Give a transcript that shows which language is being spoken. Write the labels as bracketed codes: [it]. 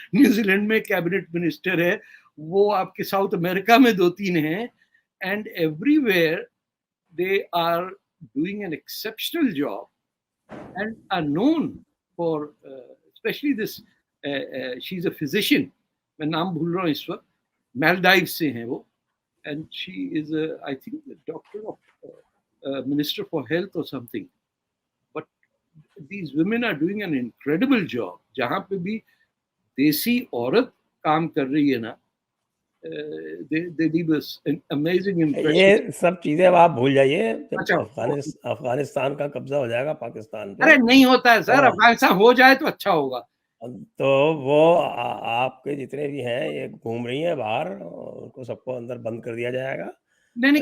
[hi] New Zealand में cabinet minister है, वो आपके साउथ अमेरिका में 2-3 हैं, [en] and everywhere they are doing an exceptional job and are known for specially this she is a physician, [hi] मैं नाम भूल रहा हूँ इस वक्त, मालदीव से हैं वो, [en] and she is I think the doctor of minister for health or something. But these women are doing an incredible job. [hi] जहाँ पे भी देसी औरत काम कर रही है ना, [en] they leave us an amazing impression. [hi] ये सब चीजें अब आप भूल जाइए, जब अच्छा, अफगानिस्तान का कब्जा हो जाएगा पाकिस्तान पे, अरे नहीं होता है सर, हाँ। अफगानिस्तान हो जाए तो अच्छा होगा। तो वो आपके जितने भी हैं ये घूम रही हैं बाहर, उनको सबको अंदर बंद कर दिया जाएगा नहीं नहीं,